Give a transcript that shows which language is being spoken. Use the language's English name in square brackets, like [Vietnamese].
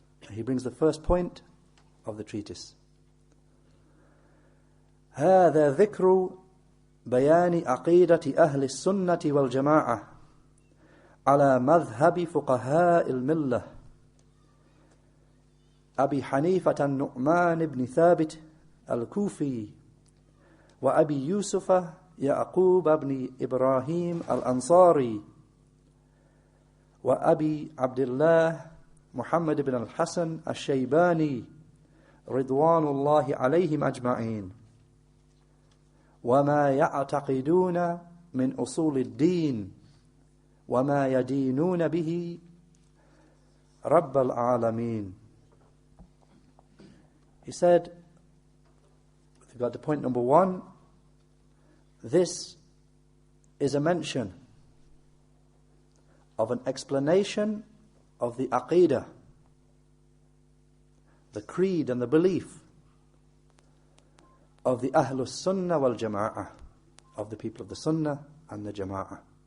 [English] He brings the first point of the treatise. [Arabic] هذا ذكر بيان عقيدة أهل السنة والجماعة على مذهب فقهاء الملة أبي حنيفة النعمان بن ثابت الكوفي وأبي يوسف يعقوب بن إبراهيم الأنصاري وأبي عبد الله محمد بن الحسن الشيباني رضوان الله عليهم أجمعين وما يعتقدون من أصول الدين وما يدينون به رب العالمين. [English] He said, with regard to point number 1, this is a mention of an explanation of the Aqeedah, the creed and the belief of the Ahlus Sunnah wal Jama'ah, of the people of the Sunnah and the Jama'ah,